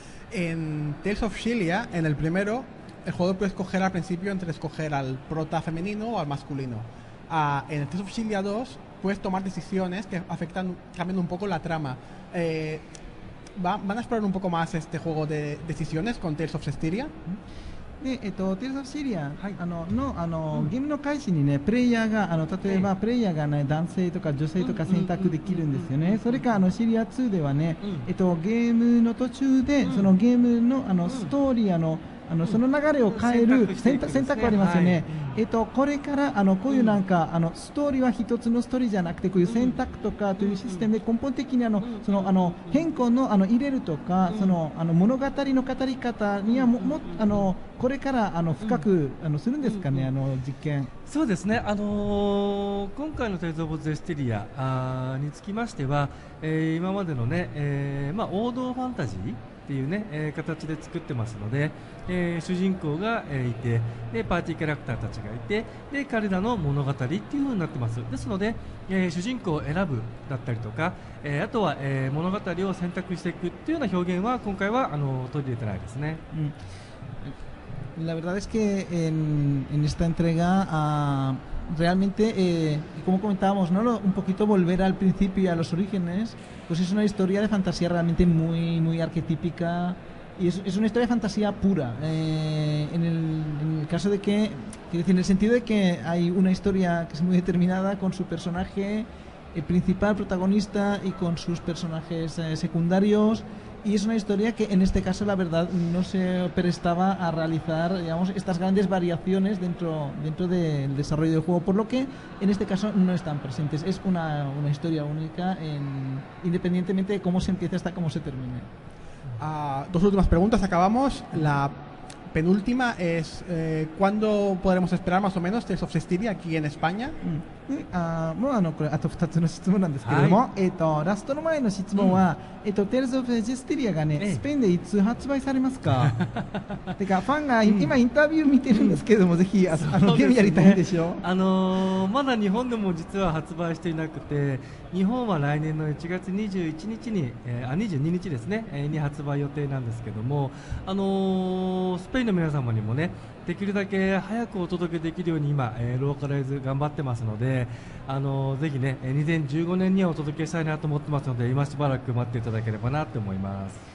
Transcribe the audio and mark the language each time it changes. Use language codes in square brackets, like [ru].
[es] En Tales of Xillia, en el primero, el jugador puede escoger al principio entre escoger al prota femenino o al masculino. En el Tales of Xillia 2 puedes tomar decisiones que afectan, cambiando un poco la trama. ¿Van a explorar un poco más este juego de decisiones con Tales of Systeria? [ja] でテイルズ・オブ・シリア、ゲームの開始にねプレイヤーが例えばプレイヤーが、ね、男性とか女性とか選択できるんですよね。それかシリア2ではね、ゲームの途中で、そのゲームのストーリーその流れを変える選択ありますよね。はい、これからこういうなんかストーリーは一つのストーリーじゃなくて、こういう選択とかというシステムで根本的にその変更の入れるとか、その物語の語り方にはこれから深くするんですかね、実験。そうですね、今回のテイルズ・オブ・ゼステリアにつきましては、今までのね、王道ファンタジーっていうね、形で作ってますので、主人公が、いて、でパーティーキャラクターたちがいて、で彼らの物語っていう風になってます。ですので、主人公を選ぶだったりとか、あとは、物語を選択していくっていうような表現は今回は取り入れてないですね。 [es] La verdad es que en esta entrega realmente, como comentábamos, ¿no? Un poquito volver al principio y a los orígenes, pues es una historia de fantasía realmente muy arquetípica y es una historia de fantasía pura. En el caso de que, quiero decir, en el sentido de que hay una historia que es muy determinada con su personaje principal, protagonista, y con sus personajes secundarios. Y es una historia que en este caso la verdad no se prestaba a realizar, digamos, estas grandes variaciones dentro del desarrollo del juego, por lo que en este caso no están presentes. Es una historia única independientemente de cómo se empiece hasta cómo se termine. Dos últimas preguntas, acabamos. La penúltima es ¿cuándo podremos esperar más o menos Tales of Cestiria aquí en España? [ja] もうこれあと2つの質問なんですけれども、ラストの前の質問は、Tales of Cestiria がね、スペインでいつ発売されますか？てかファンが今インタビュー見てるんですけれども、ぜひゲームやりたいんでしょ？まだ日本でも実は発売していなくて、日本は来年の1月21日に、22日ですね、に発売予定なんですけども、スペインの皆様にもね、できるだけ早くお届けできるように今、ローカライズ頑張ってますので、ぜひね、2015年にはお届けしたいなと思ってますので、今しばらく待っていただければなと思います。